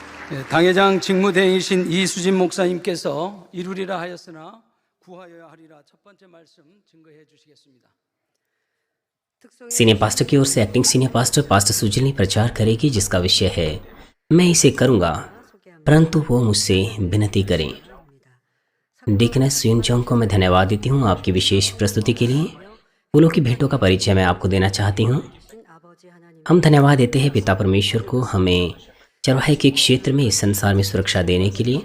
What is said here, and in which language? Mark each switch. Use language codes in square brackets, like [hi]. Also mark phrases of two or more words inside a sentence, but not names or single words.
[ko] 당회장 직무대행이신 이수진 목사님께서 이루리라 하였으나 구하여야 하리라 첫 번째 말씀 증거해 주시겠습니다. [en] senior pastor [hi] की ओर से [en] acting senior pastor pastor [hi] सुजनी प्रचार करेगी, जिसका विषय है मैं इसे करूंगा परंतु वो मुझसे विनती करें। डिकनेस युनचोंग को मैं धन्यवाद देती हूँ आपकी विशेष प्रस्तुति के लिए। फूलों की भेंटों का परिचय मैं आपको देना चाहती हूँ। हम धन्यवाद देते हैं पिता परमेश्वर को हमें चरवाहे के क्षेत्र में इस संसार में सुरक्षा देने के लिए।